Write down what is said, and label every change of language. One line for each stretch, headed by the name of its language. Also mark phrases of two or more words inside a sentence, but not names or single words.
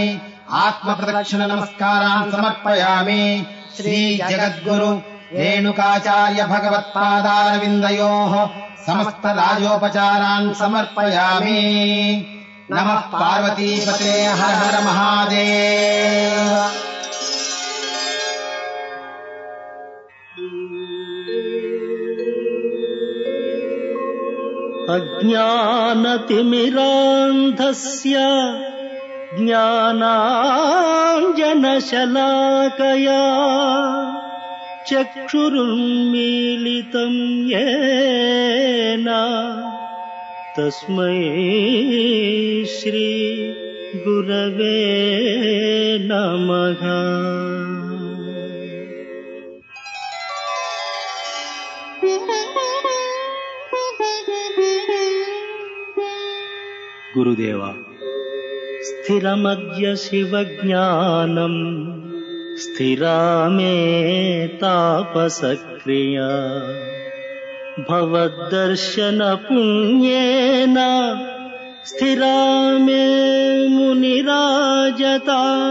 Sanskrit: ಆತ್ಮ ಪ್ರದಕ್ಷಿಣ ನಮಸ್ಕಾರಾನ್ ಸಮರ್ಪಯಾಮಿ. ಶ್ರೀ ಜಗದ್ಗುರು ರೇಣುಕಾಚಾರ್ಯ ಭಗವತ್ಪಾದಾರವಿಂದಯೋಃ ಸಮಸ್ತ ರಾಜೋಪಚಾರಾನ್ ಸಮರ್ಪಯಾಮಿ. ನಮಃ ಪಾರ್ವತೀಪತೆ. ಹರ ಹರ ಮಹಾದೇವ. ಅಜ್ಞಾನತಿಮಿರಾಂಧಸ್ಯ ಜ್ಞಾನಾಂಜನಶಲಾಕಯಾ ಚಕ್ಷುರುನ್ಮೀಲಿತಂ ಯೇನ ತಸ್ಮೈ ಶ್ರೀ ಗುರವೇ ನಮಃ. ಗುರುದೇವ, ಸ್ಥಿರಮದ್ಯ ಶಿವಜ್ಞಾನಂ ಸ್ಥಿರಾ ಮೇ ತಾಪಸಕ್ರಿಯ ಭವದ್ದರ್ಶನ ಪುಣ್ಯೇನ ಸ್ಥಿರಾ ಮೇ ಮುನಿರಾಜತಾ.